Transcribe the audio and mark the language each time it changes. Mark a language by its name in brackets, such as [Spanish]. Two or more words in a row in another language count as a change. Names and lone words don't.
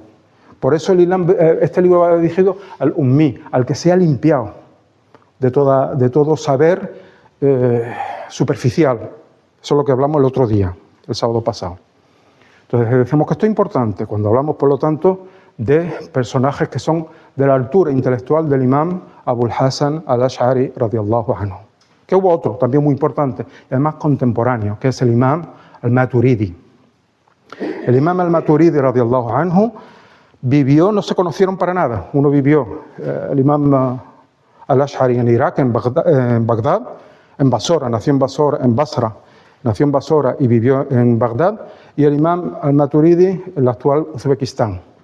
[Spanish] Por eso el Islam, este libro va dirigido al ummi, al que se ha limpiado de todo saber superficial. Eso es lo que hablamos el otro día, el sábado pasado. Entonces decimos que esto es importante cuando hablamos, por lo tanto, de personajes que son de la altura intelectual del imam Abul Hasan al-Ash'ari, [Arabic] رضي الله عنه. [Spanish] Que hubo otro, también muy importante, y además contemporáneo, que es el imam al-Maturidi. El imam al-Maturidi, [Arabic] رضي الله عنه, [Spanish] vivió, no se conocieron para nada. Uno vivió, el imam al-Ash'ari, en Irak, en Bagdad, en Basora, nació en Basra, nació en Basora y vivió en Bagdad, y el imam al-Maturidi en el actual Uzbekistán.